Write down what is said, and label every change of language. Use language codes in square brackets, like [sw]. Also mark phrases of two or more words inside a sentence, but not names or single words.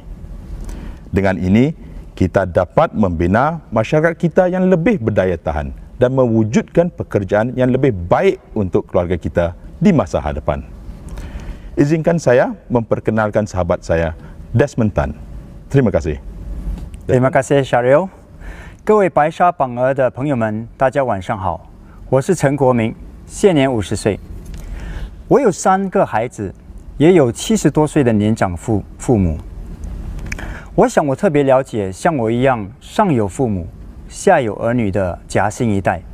[ms] Dengan ini, kita dapat membina masyarakat kita yang lebih berdaya tahan dan mewujudkan pekerjaan yang lebih baik untuk keluarga kita di masa hadapan. Izinkan saya memperkenalkan sahabat saya, Desmond Tan. Terima kasih. Terima kasih, Sharil. [zh] 各位白沙榜鹅的朋友们，大家晚上好，我是陈国明，现年50岁。我有3个孩子，也有70多岁的年长父母。我想我特别了解像我一样上有父母、下有儿女的夹心一代。